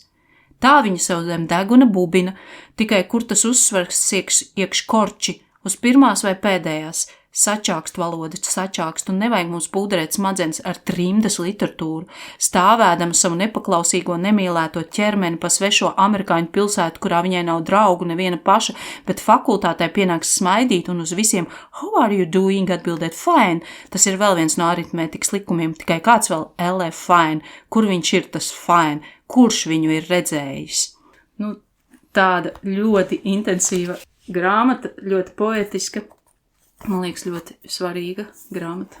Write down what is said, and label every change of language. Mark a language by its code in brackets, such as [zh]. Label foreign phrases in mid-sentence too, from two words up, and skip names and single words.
[lv] Tā viņa sev zem deguna bubina, tikai kur tas uzsvars iekš korči, uz pirmās vai pēdējās, sačākst valoda, sačākst, un nevajag mums pūderēt smadzenes ar trimdas literatūru, stāvēdama savu nepaklausīgo nemīlēto ķermeni pa svešo amerikāņu pilsētu, kurā viņai nav draugu neviena paša, bet fakultātē pienāks smaidīt un uz visiem [en] "How are you doing?" [lv] atbildēt "Fine". Tas ir vēl viens no aritmētikas likumiem, tikai kāds vēl LF fine, kur viņš ir tas fine, kurš viņu ir redzējis. Tāda ļoti intensīva grāmata, ļoti poetiska. Man liekas, ļoti svarīga grāmata.